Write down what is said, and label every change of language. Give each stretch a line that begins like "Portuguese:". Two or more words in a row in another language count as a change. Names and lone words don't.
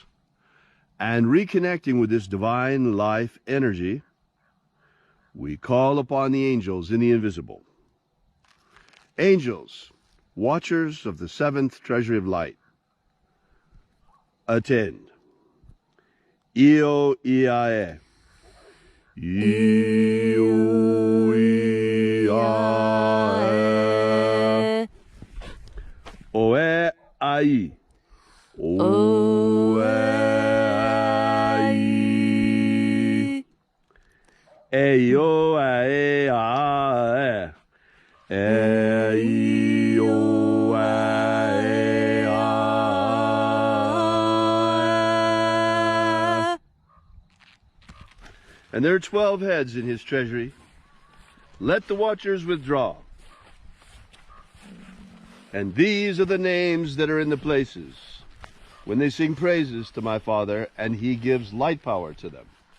English: And reconnecting with this divine life energy, we call upon the angels in the invisible. Angels, watchers of the seventh treasury of light, attend. Io Iae. Io Iae. Oe Ai. O e o e a e o e a. And there are 12 heads in his treasury. Let the watchers withdraw. And these are the names that are in the places when they sing praises to my Father, and he gives light power to them.